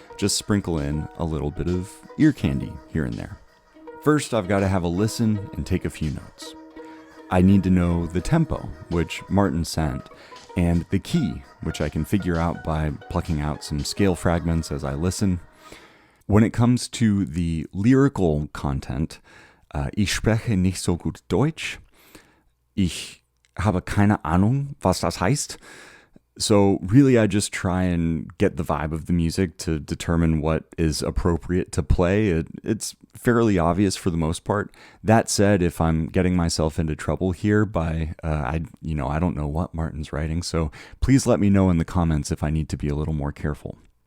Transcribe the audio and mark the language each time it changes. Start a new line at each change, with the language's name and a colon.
English: Just sprinkle in a little bit of ear candy here and there. First, I've got to have a listen and take a few notes. I need to know the tempo, which Martin sent, and the key, which I can figure out by plucking out some scale fragments as I listen. When it comes to the lyrical content,
German: ich spreche nicht so gut Deutsch. Ich habe keine Ahnung, was das heißt.
English: So really, I just try and get the vibe of the music to determine what is appropriate to play. It's fairly obvious for the most part. That said, if I'm getting myself into trouble here by, I don't know what Martin's writing, so please let me know in the comments if I need to be a little more careful.